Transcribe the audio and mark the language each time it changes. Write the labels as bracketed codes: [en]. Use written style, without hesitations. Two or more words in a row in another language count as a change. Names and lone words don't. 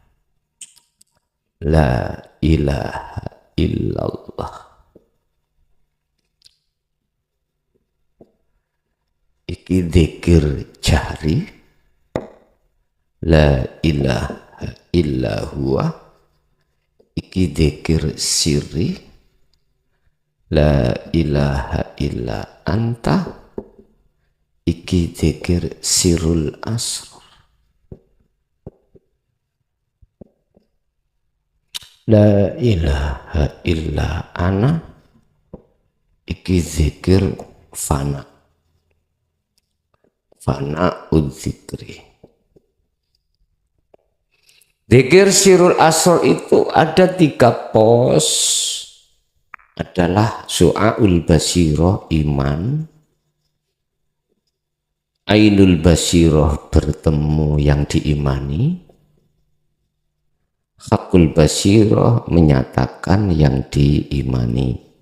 [ar] La ilaha illallah. [id] Iki zikir jahri. [ar] La ilaha illallah. [id] Iki zikir sirri. [ar] La ilaha illa anta. [id] Iki zikir sirul asr. [ar] La ilaha illa ana. [id] Iki zikir fana. [ar] Fana udzikri. [id] Zikir sirul asr itu ada 3 pos. Adalah [ar] su'aul basirah, [id] iman, [ar] ainul basirah, [id] bertemu yang diimani, [ar] hakul basirah, [id] menyatakan yang diimani.